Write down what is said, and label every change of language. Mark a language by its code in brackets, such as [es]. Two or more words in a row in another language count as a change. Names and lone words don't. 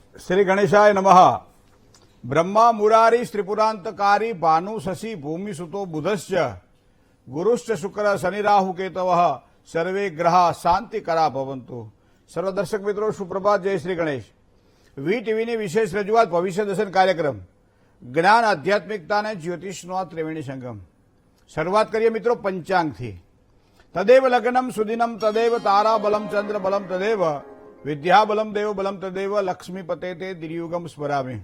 [sa] श्री गणेशाय नमः। ब्रह्मा मुरारी त्रिपुरांतकारी भानु शशि भूमि सुतो बुधश्च गुरुश्च शुक्र शनि राहु केतवः सर्वे ग्रह शांतिकरा भवन्तु। [gu] સર્વ દર્શક મિત્રો સુપ્રભાત, જય શ્રી ગણેશ। વી ટીવીની વિશેષ રજૂઆત ભવિષ્ય દર્શન કાર્યક્રમ જ્ઞાન આધ્યાત્મિકતા અને જ્યોતિષનો ત્રિવેણી સંગમ। શરૂઆત કરીએ મિત્રો પંચાંગથી। [sa] તદેવ લગ્નમ સુદિનમ તદેવ તારા બલમ ચંદ્ર બલમ તદેવ વિદ્યા બલમ દેવ બલમ તદેવ લક્ષ્મીપતે તે દિર્યુગમ સ્મરામી।